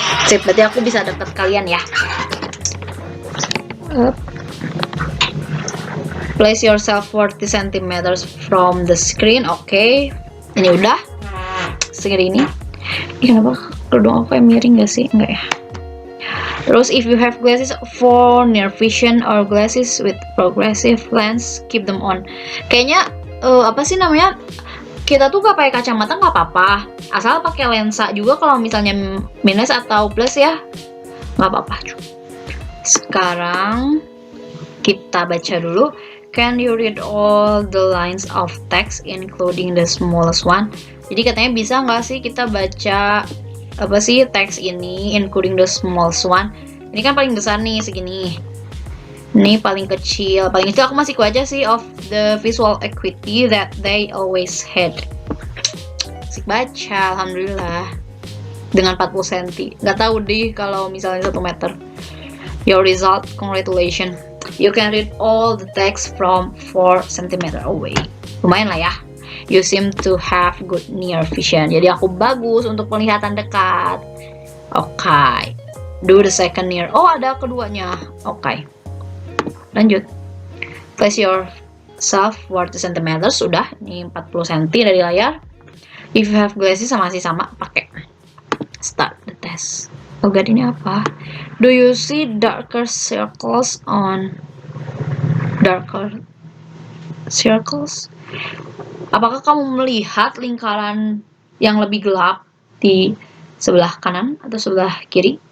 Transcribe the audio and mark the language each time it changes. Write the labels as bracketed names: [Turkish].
[Indonesian] Sip, berarti aku bisa dekat kalian ya. [English] Place yourself 40 cm from the screen. [Indonesian] Oke. Ini udah. Segini. Kenapa kerudung aku miring gak sih? Enggak ya. Terus [English] if you have glasses for near vision or glasses with progressive lens, keep them on. [Indonesian] Kayaknya apa sih namanya? Kita tuh gak pakai kacamata nggak apa-apa, asal pakai lensa juga kalau misalnya minus atau plus ya nggak apa-apa. Sekarang kita baca dulu. [English] Can you read all the lines of text including the smallest one? [Indonesian] Jadi katanya bisa nggak sih kita baca apa sih teks ini [English] including the smallest one. [Indonesian] Ini kan paling besar nih segini. Ini paling kecil aku masih ku aja sih [English] of the visual acuity that they always had. [Indonesian] Asik baca, alhamdulillah. Dengan 40 cm. Nggak tahu deh kalau misalnya 1 meter. [English] Your result, congratulations. You can read all the text from 4 cm away. [Indonesian] Lumayan lah ya. [English] You seem to have good near vision. [Indonesian] Jadi aku bagus untuk penglihatan dekat. [English] Okay. Do the second near. [Indonesian] Oh ada keduanya. [English] Okay. Lanjut. Place yourself 40 cm. [Indonesian] Sudah. Ini 40 cm dari layar. [English] If you have glasses [Indonesian] masih sama. Pakai. [English] Start the test. Oh god, [Indonesian] ini apa? [English] Do you see darker circles on darker circles? [Indonesian] Apakah kamu melihat lingkaran yang lebih gelap di sebelah kanan atau sebelah kiri?